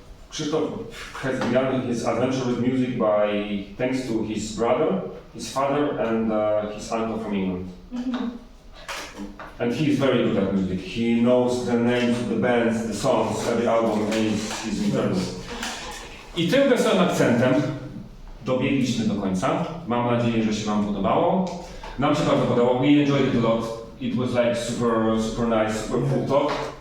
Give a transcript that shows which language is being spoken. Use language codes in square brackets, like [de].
[en] Krzysztof has begun his adventure with music thanks to his brother, his father and his uncle from England. And he is very good at music. He knows the names of the bands, the songs, every album, and he's incredible. [pl] I tym wesołym akcentem dobiegliśmy do końca. Mam nadzieję, że się Wam podobało. Nam się bardzo podobało. [en] We enjoyed it a lot. It was like super nice, super cool talk.